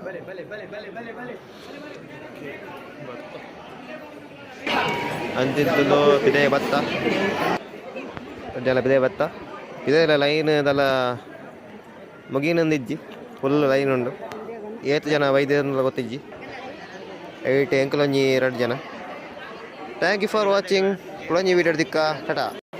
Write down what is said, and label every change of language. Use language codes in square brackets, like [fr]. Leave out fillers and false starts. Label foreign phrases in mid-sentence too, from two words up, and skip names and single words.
[tcy] ಅಂತಿದ್ದು ಪಿದೆ ಬತ್ತ ಜನ ಪಿದೆ ಬತ್ತ ಪಿದೆ ಲೈನ್ ಇದೆಲ್ಲ ಮುಗಿನೊಂದಿಜ್ಜಿ ಫುಲ್ ಲೈನ್ ಉಂಡು. 8 ಜನ ವೈದ್ಯರನ್ನೆಲ್ಲ ಗೊತ್ತಿಜ್ಜಿ 8 ಎಂಕಲೊಂಜಿ 2 ಜನ. [en] Thank you for watching. [tcy] ಕುಳಂಜಿ ವೀಡಿಯೋ ದಿಕ್ಕ ಟಾಟಾ.